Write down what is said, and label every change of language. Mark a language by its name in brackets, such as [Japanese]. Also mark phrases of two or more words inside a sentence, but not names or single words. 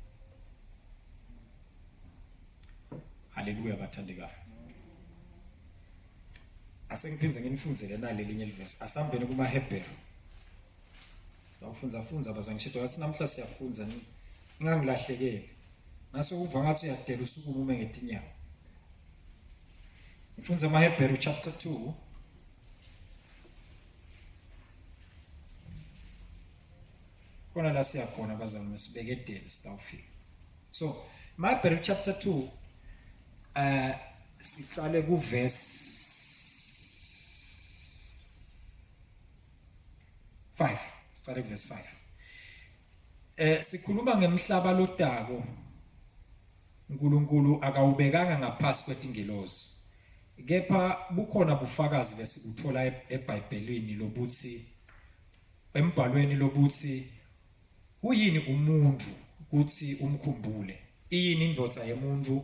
[Swati] haleluya bathandekayo asengiphinze nginifunzele nalelinye iverse asambeni kuma Hebrew sawufunza bazangishido yathi namhla siyafunza ngingangilahlekeli naso uva ngathi uyadela usuku umume ngetinyawo ngifunza ama [English] Hebrew chapter 2 [Swati] kona la siyakhona bazalwane sibekedele sitawufika [English] so my Hebrew chapter 2 [Swati] siqale ku verse 5 siqale ku verse 5 sikhuluma ngemhlaba lodako uNkulunkulu akawubekanga ngaphasi kwetingelozi kepha bukhona bufakazi lesibuthola eBhayibhelini lobuthi embhalweni lobuthi uyini umuntu ukuthi umkhumbule iyini indvodza yemuntu